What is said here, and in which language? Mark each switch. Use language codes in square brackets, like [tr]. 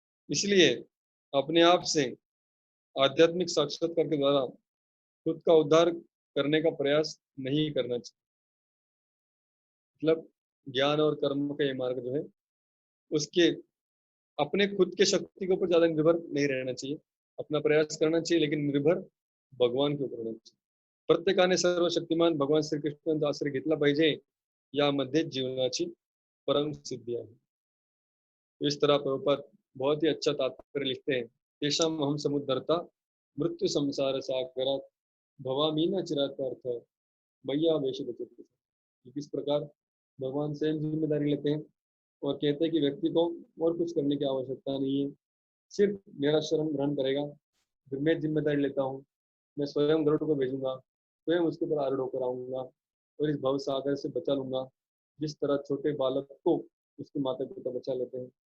[hi] इसलिए अपने आप से आध्यात्मिक साक्षात्कार के द्वारा खुद का उद्धार करने का प्रयास नहीं करना चाहिए। मतलब ज्ञान और कर्म का ये मार्ग जो है, उसके अपने खुद के शक्ति के ऊपर ज्यादा निर्भर नहीं रहना चाहिए। अपना प्रयास करना चाहिए, लेकिन निर्भर भगवान के ऊपर रहना चाहिए। [mr] प्रत्येकाने सर्वशक्तिमान भगवान श्रीकृष्णाचा आश्रय घेतला पाहिजे, यामध्ये जीवनाची परम सिद्धी आहे। [hi] तो इस तरह प्रभुपाद बहुत ही अच्छा तात्पर्य लिखते हैं। [sa] तेषाम हम समुद्धरता मृत्यु संसार सागरात भवामी न चिरात अर्थ भैया वेश बचत। [hi] किस प्रकार भगवान स्वयं जिम्मेदारी लेते हैं और कहते हैं कि व्यक्ति को और कुछ करने की आवश्यकता नहीं है, सिर्फ मेरा शरण ग्रहण करेगा, फिर मैं जिम्मेदारी लेता हूँ, मैं स्वयं गरुड़ को भेजूंगा, स्वयं उसके ऊपर आरूढ़ होकर आऊंगा और इस भव सागर से बचा लूंगा, जिस तरह छोटे बालक को उसके माता पिता बचा लेते हैं।